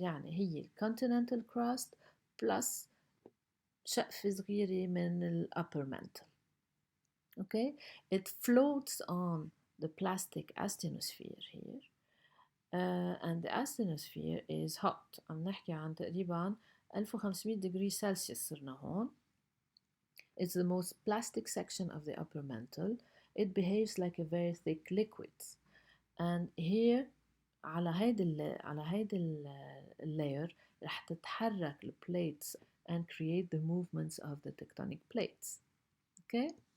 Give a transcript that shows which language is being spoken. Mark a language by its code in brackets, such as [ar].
[ar] يعني هي [en] continental crust plus [ar] شقفة صغيرة من [en] upper mantle. Okay, it floats on the plastic asthenosphere here. And the asthenosphere is hot. [ar] عم نحكي عن تقريبا 1500 [en] degree Celsius [ar] صرنا هون. [en] It's the most plastic section of the upper mantle. It behaves like a very thick liquid. And here [ar] على هيدا [en] layer [ar] رح تتحرك [en] the plates and create the movements of the tectonic plates. Okay?